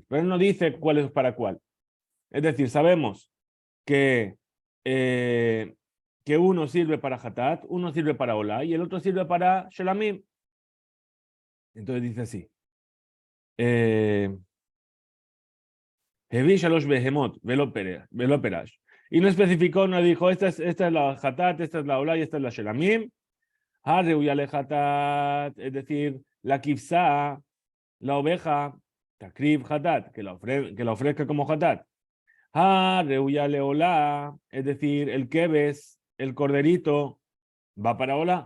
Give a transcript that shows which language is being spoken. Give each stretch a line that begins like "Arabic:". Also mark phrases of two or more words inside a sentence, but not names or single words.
Spanish: Pero él no dice cuál es para cuál. Es decir, sabemos que, eh, que uno sirve para hatat, uno sirve para olá y el otro sirve para shelamim. Entonces dice así.
Hebrew: הביא שלש בהמות ולא פירש.
Spanish: Y no especificó, no dijo, esta es la hatat, esta es la olá y esta es la shelamim.
Hebrew: הראויה לחטאת,
Spanish: es decir, la kifsa, la oveja,
Hebrew: תקריב חטאת,
Spanish: que la ofrezca como hatat.
Hebrew: הראויה לעולה,
Spanish: es decir, el keves, el corderito, va para olá.